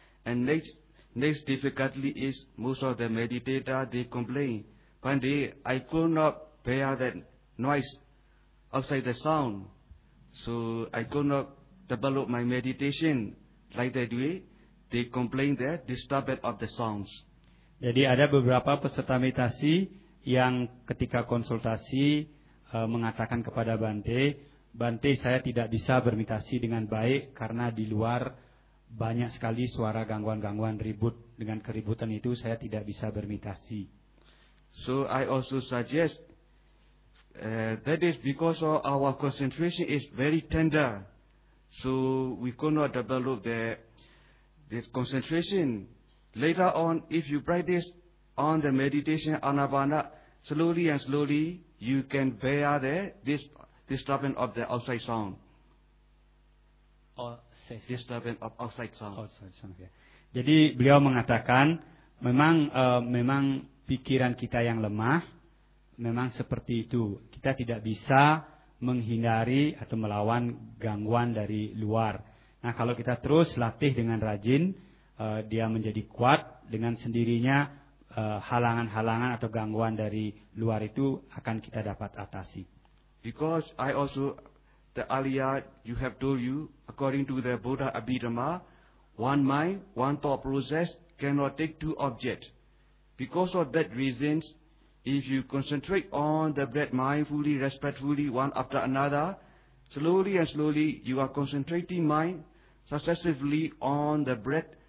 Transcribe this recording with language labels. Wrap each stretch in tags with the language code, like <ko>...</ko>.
<en>And next difficulty is most of the meditator, they complain, Pandi, I could not bear that noise outside the sound. So I could not develop my meditation like that way. They complain that disturbance of the sounds.</en> <id>Jadi ada beberapa peserta meditasi yang ketika konsultasi mengatakan kepada Bante, saya tidak bisa bermeditasi dengan baik karena di luar banyak sekali suara gangguan-gangguan ribut. Dengan keributan itu saya tidak bisa bermeditasi.</id> <en>So I also suggest that is because our concentration is very tender. So we cannot develop this concentration. Later on, if you practice on the meditation anapana, slowly and slowly, you can bear this disturbance of the outside sound. Disturbance of outside sound.</en> <id>Jadi beliau mengatakan, memang pikiran kita yang lemah, memang seperti itu. Kita tidak bisa menghindari atau melawan gangguan dari luar. Nah, kalau kita terus latih dengan rajin, dia menjadi kuat dengan sendirinya, halangan-halangan atau gangguan dari luar itu akan kita dapat atasi.</id> <en>Because I also, the earlier you have told you, according to the Buddha Abhidhamma, one mind, one thought process cannot take two objects. Because of that reason, if you concentrate on the breath mindfully, respectfully, one after another, slowly and slowly you are concentrating mind successively on the breath.</en>